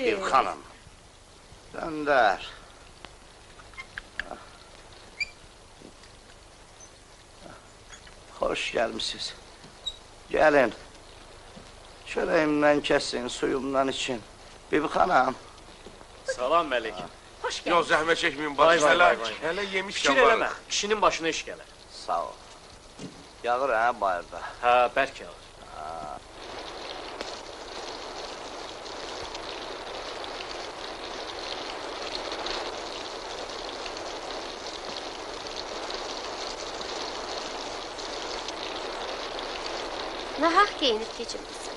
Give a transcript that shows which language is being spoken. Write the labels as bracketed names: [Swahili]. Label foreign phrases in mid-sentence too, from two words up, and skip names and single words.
[Turkish] Bir hanım. Gönder. Hoş gelmişsiniz. Gelin. Çöreğimden kesin, suyumdan için. Bibi hanım. [Azerbaijani] Salam Meleki. [Turkish] Hoş Yok geldin. [Azerbaijani] zəhmət çəkməyin Vay, vay, bacı. vay, vay. Hələ yemiş Fikir var. eləmə, kişinin başına iş gələr. Sağ ol. Yağır ha bayırda. Hə, bərk yağır. Nahaq geyinib keçirmişsən.